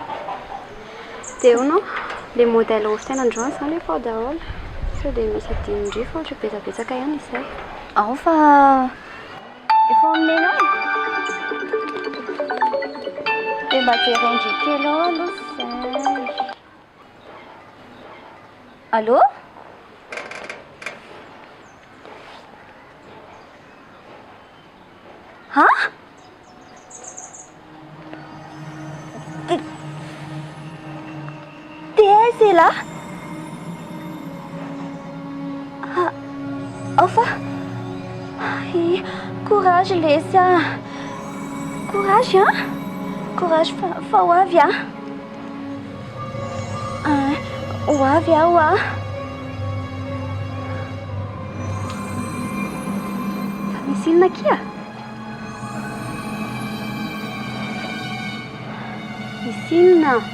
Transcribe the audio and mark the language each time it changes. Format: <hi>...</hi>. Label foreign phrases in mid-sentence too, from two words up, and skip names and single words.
<mg>Dia eo no le modèle ovitraina androany izany efa daholo sao dia misy adin-drifa ohatra betsabetsaka ihany izay. Ao fa efa amin'iny ao dia mba jerendry kely ao aloha izay.</mg> <fr>Allô? C'est là. Enfin. Courage, Lésia. Courage, hein? Courage, Fawavia. Wavia, wa.</fr> <mg>Misy inona kia? Misy inona?</mg>